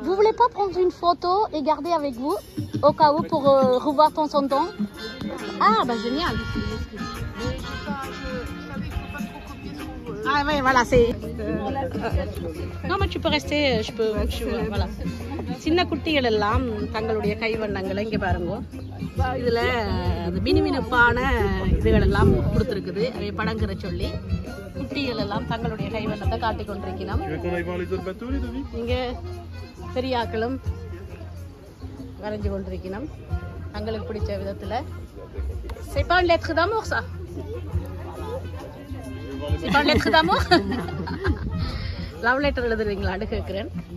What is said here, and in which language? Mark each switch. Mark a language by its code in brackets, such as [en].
[fr] Vous voulez pas prendre une photo et garder avec vous au cas où pour revoir ton son temps? Ah, bah génial. Mais je sais pas, vous savez, il faut pas trop copier ce qu'on veut. Ah oui, voilà, c'est... Non, mais tu peux rester, voilà. [ta] சின்ன குட்டிகள் எல்லாம் தங்களுடைய கைவண்ணங்களை இங்கே பாருங்க. இதில் அந்த மினுமினுப்பான இதுகள் எல்லாம் கொடுத்துருக்குது. அவை படங்கிற சொல்லி குட்டிகள் எல்லாம் தங்களுடைய கைவண்ணத்தை காட்டிக் கொண்டிருக்கணும். இங்கே பெரியாக்களும் வரைஞ்சு கொண்டிருக்கணும் தங்களுக்கு பிடிச்ச விதத்தில். [fr] C'est pas une lettre d'amour, ça? C'est pas une lettre d'amour? [ta] Love letter எழுதுறீங்களான்னு கேட்குறேன்.